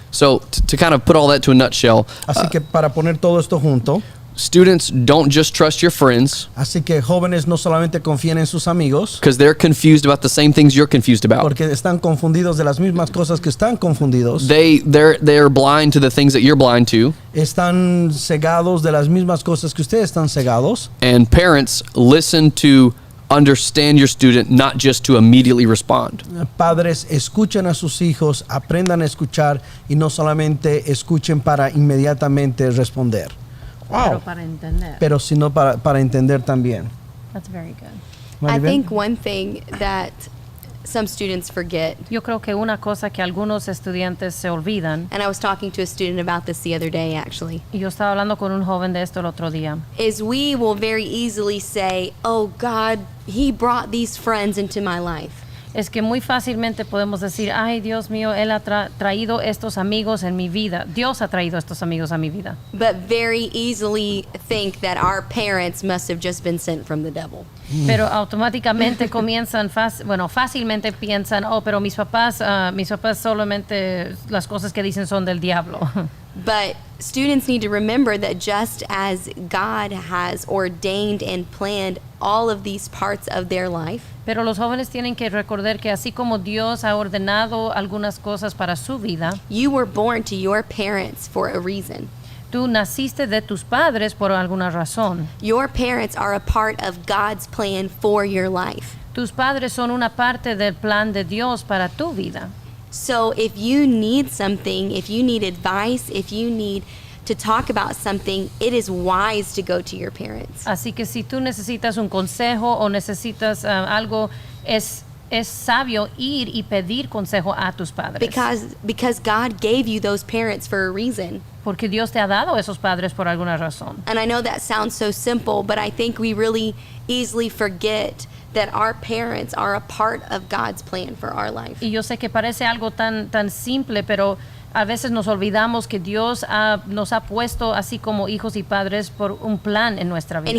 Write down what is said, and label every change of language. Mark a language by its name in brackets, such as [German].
[English] So to kind of put all that to a nutshell, [Spanish] Así que para poner todo esto junto, [English] students, don't just trust your friends [Spanish] así que jóvenes no solamente confíen en sus amigos, [English] because they're confused about the same things you're confused about. [Spanish] porque están confundidos de las mismas cosas que están confundidos. [English] They're blind to the things that you're blind to. [Spanish] Están cegados de las mismas cosas que ustedes están cegados. [English] And parents, listen to understand your student, not just to immediately respond. [Spanish] Padres, escuchen a sus hijos, aprendan a escuchar y no solamente escuchen para inmediatamente responder. Pero para entender. Pero sino para entender también. [English] That's very good. I Maribel? think one thing that some students forget, [Spanish] Yo creo que una cosa que algunos estudiantes se olvidan, [English] and I was talking to a student about this the other day actually, [Spanish] y yo estaba hablando con un joven de esto el otro día, [English] is we will very easily say, oh God, he brought these friends into my life. [Spanish] es que muy fácilmente podemos decir, ay Dios mío, Él ha traído estos amigos en mi vida, Dios ha traído estos amigos a mi vida. [English] But very easily think that our parents must have just been sent from the devil. [Spanish] Pero automáticamente comienzan, fácilmente piensan, oh, pero mis papás solamente las cosas que dicen son del diablo. [English] But students need to remember that just as God has ordained and planned all of these parts of their life, [Spanish] Pero los jóvenes tienen que recordar que así como Dios ha ordenado algunas cosas para su vida, [English] you were born to your parents for a reason. [Spanish] tú naciste de tus padres por alguna razón. [English] Your parents are a part of God's plan for your life. [Spanish] Tus padres son una parte del plan de Dios para tu vida. [English] So if you need something, if you need advice, if you need to talk about something, it is wise to go to your parents. [Spanish] Así que si tú necesitas un consejo o necesitas algo, es sabio ir y pedir consejo a tus padres. [English] Because God gave you those parents for a reason. [Spanish] Porque Dios te ha dado esos padres por alguna razón. [English] And I know that sounds so simple, but I think we really easily forget that our parents are a part of God's plan for our life. [Spanish] Y yo sé que parece algo tan simple, pero a veces nos olvidamos que Dios nos ha puesto así como hijos y padres por un plan en nuestra vida.